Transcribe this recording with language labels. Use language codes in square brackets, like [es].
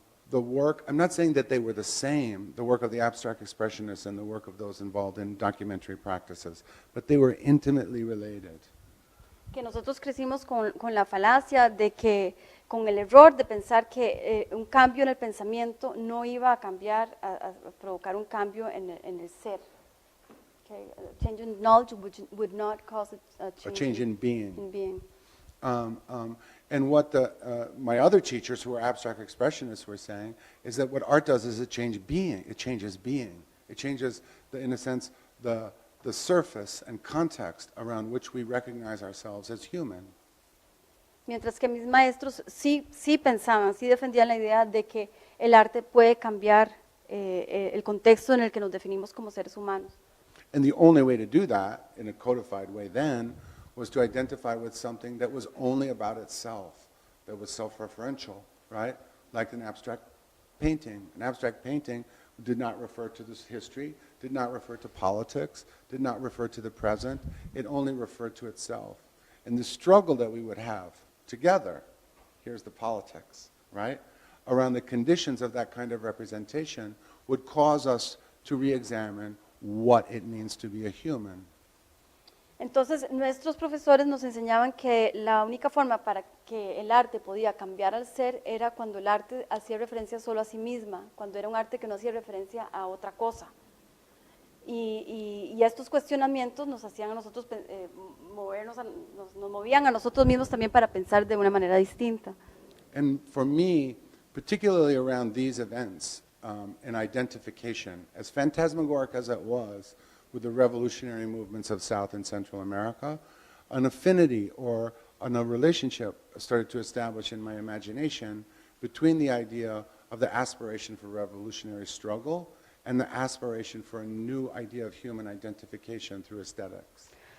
[en] the work, I'm not saying that they were the same, the work of the abstract expressionists and the work of those involved in documentary practices, but they were intimately related. [es] Que nosotros crecimos con la falacia de que, con el error de pensar que un cambio en el pensamiento no iba a cambiar, a provocar un cambio en el ser. [en] Okay? A change in knowledge would not cause a change in being. In being. And what my other teachers who were abstract expressionists were saying is that what art does is it changes being. It changes being. It changes, in a sense, the surface and context around which we recognize ourselves as human. [es] Mientras que mis maestros sí pensaban, sí defendían la idea de que el arte puede cambiar el contexto en el que nos definimos como seres humanos. [en] And the only way to do that, in a codified way then, was to identify with something that was only about itself, that was self-referential, right? Like an abstract painting. An abstract painting did not refer to this history, did not refer to politics, did not refer to the present. It only referred to itself. And the struggle that we would have together, here's the politics, right? Around the conditions of that kind of representation would cause us to re-examine what it means to be a human. [es] Entonces, nuestros profesores nos enseñaban que la única forma para que el arte podía cambiar al ser era cuando el arte hacía referencia solo a sí misma, cuando era un arte que no hacía referencia a otra cosa. Y estos cuestionamientos nos hacían a nosotros nos movían a nosotros mismos también para pensar de una manera distinta. [en] And for me, particularly around these events, and identification, as phantasmagoric as it was, with the revolutionary movements of South and Central America, an affinity or a relationship started to establish in my imagination between the idea of the aspiration for revolutionary struggle and the aspiration for a new idea of human identification through aesthetics.